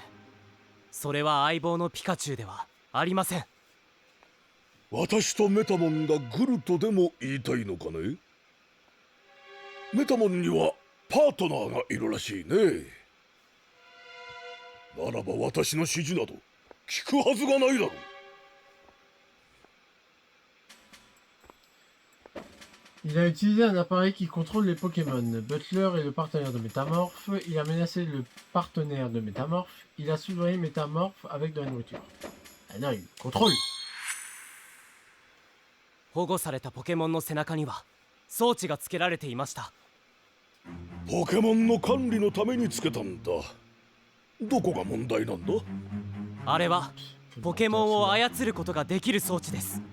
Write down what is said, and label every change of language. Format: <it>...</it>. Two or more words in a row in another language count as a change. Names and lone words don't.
<ja>それは相棒のピカチュウではありません。私とメタモンがグルとでも言いたいのかね？メタモンにはパートナーがいるらしいね。ならば私の指示など聞くはずがないだろう。</ja> <fr>Il a utilisé un appareil qui contrôle les Pokémon. Butler est le partenaire de Métamorphe. Il a menacé le partenaire de Métamorphe. Il a soudoyé Métamorphe avec de la nourriture. Ah non, il contrôle.</fr> <ja>保護されたポケモンの背中には装置が付けられていました。ポケモンの管理のためにつけたんだ。どこが問題なんだ？あれはポケモンを操ることができる装置です。</ja>